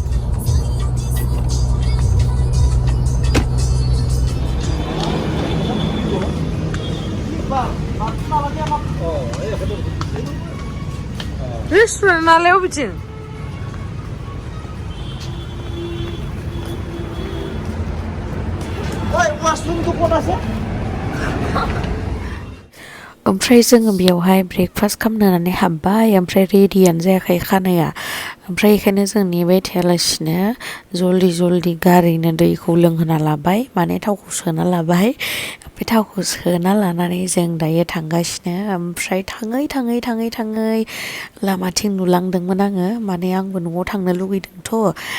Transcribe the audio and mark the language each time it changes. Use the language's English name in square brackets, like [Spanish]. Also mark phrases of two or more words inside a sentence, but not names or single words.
[Assamese] Restoran aleo bitin. Oi, washroom tu kon ase? [Bodo] ओमफ्राय जोङो बेयावहाय ब्रेकफास्ट खालामनानै हाबबाय ओमफ्राय रेडियानो जायाखै खानाया ओमफ्राय बेखायनो जों नेबाय थायालासिनो जल्दि गारिनो दैखौ लोंहोना लाबाय माने थावखौ सोना लाबाय ओमफ्राय थावखौ सोना लानानै जों दायो थांगासिनो ओमफ्राय थाङै लामाथिं नुलांदोंमोन आङो माने आंबो न'आव थांनो लुगैदोंथ'